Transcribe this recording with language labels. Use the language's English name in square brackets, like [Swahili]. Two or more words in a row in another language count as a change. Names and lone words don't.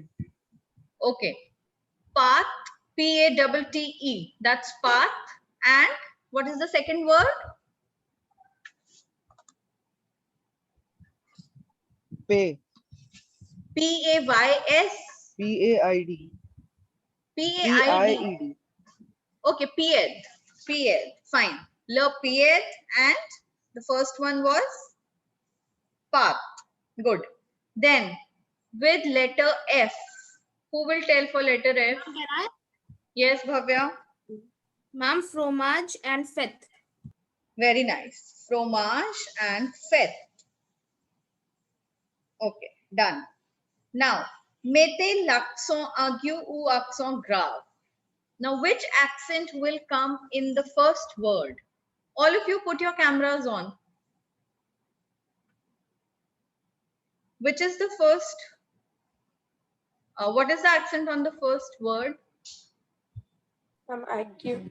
[English] Okay. Path, P-A-T-T-E. That's path. And what is the second word? Pay. P-A-Y-S. P-A-I-D. P-A-I-D. P-I-E-D. Okay, P-E-D. P-E-D. Fine. Le P-E-D and the first one was path. Good. Then with letter F. Who will tell for letter F? Can I? Yes, Bhavya. Ma'am, fromage and fête. Very nice. Fromage and fête. Okay, done. Now, [French] mettez l'accent aigu ou accent grave. [English] Now, which accent will come in the first word? All of you put your cameras on. Which is the first? What is the accent on the first word? Ma'am, IQ.